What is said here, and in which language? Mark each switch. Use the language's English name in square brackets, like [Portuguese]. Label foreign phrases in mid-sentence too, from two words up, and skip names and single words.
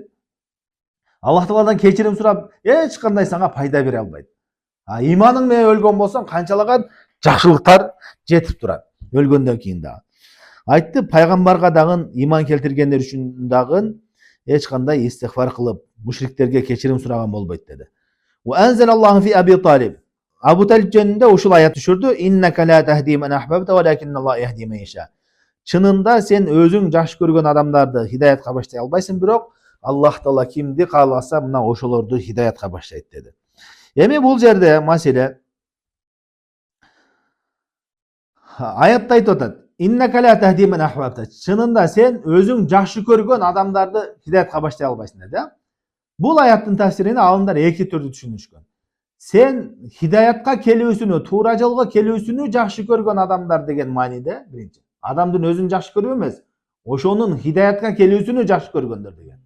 [Kyrgyz] Аллах Тааладан кечирим сурап, эч кандай сага пайда бере албайт. Иманың менен өлгөн болсоң, канчалаган жакшылыктар жетип турат. Өлгөндөн кийин дагы. Айтты, пайгамбарга дагы иман келтиргендер үчүн дагы эч кандай истигфар кылып, мушриктерге кечирим сураган болбойт деди. [Arabic] وأنزل الله في أبي طالب. [Kyrgyz] Абу Талиб жөнүндө ушул аят түшүрдү. [Arabic] إنك لا تهدي من أحببت ولكن الله يهدي من يشاء. [Kyrgyz] Чынында сен өзүң жакшы көргөн адамдарды хидаятка баштай албайсың, бирок Аллах Таала кимди кааласа, мына ошолорду хидаятка баштайт деди. Эми бул жерде маселе аятта айтып атат. [Arabic] إنك لا تهدي من أحببت. [Kyrgyz] Чынында сен өзүң жакшы көргөн адамдарды хидаятка баштай албайсың деди. Бул аяттын тафсирини алымдар эки түрдүү түшүнүшкөн. Сен хидаятка келүүсүнү, туура жолго келүүсүнү жакшы көргөн адамдар деген мааниде, биринчи. Адамдын өзүн жакшы көрүү эмес, ошонун хидаятка келүүсүнү жакшы көргөндөр деген.